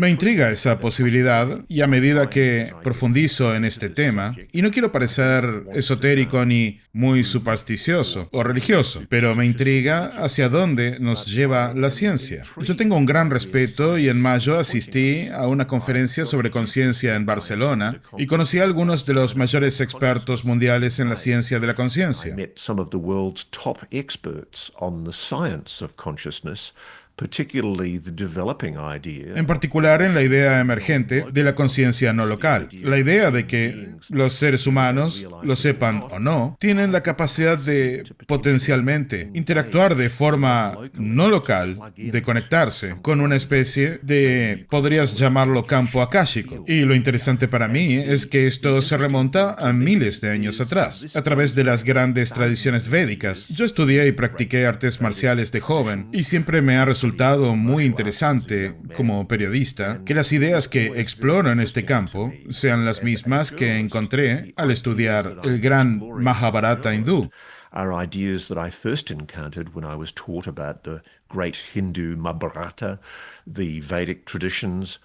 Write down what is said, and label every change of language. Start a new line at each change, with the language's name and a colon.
Spanish: Me intriga esa posibilidad, y a medida que profundizo en este tema, y no quiero parecer esotérico ni muy supersticioso o religioso, pero me intriga hacia dónde nos lleva la ciencia. Yo tengo un gran respeto y en mayo asistí a una conferencia sobre conciencia en Barcelona y conocí a algunos de los mayores expertos mundiales en la ciencia de la conciencia.
English: I met some of the world's top experts on the science of consciousness, particularly the developing idea.
Spanish: En particular en la idea emergente de la conciencia no local. La idea de que los seres humanos, lo sepan o no, tienen la capacidad de potencialmente interactuar de forma no local, de conectarse con una especie de, podrías llamarlo campo akáshico. Y lo interesante para mí es que esto se remonta a miles de años atrás, a través de las grandes tradiciones védicas. Yo estudié y practiqué artes marciales de joven y siempre me ha resultado muy interesante como periodista que las ideas que exploro en este campo sean las mismas que encontré al estudiar el gran Mahabharata hindú.
English: Are ideas that I first encountered when I was taught about the great Hindu Mahabharata, the Vedic traditions.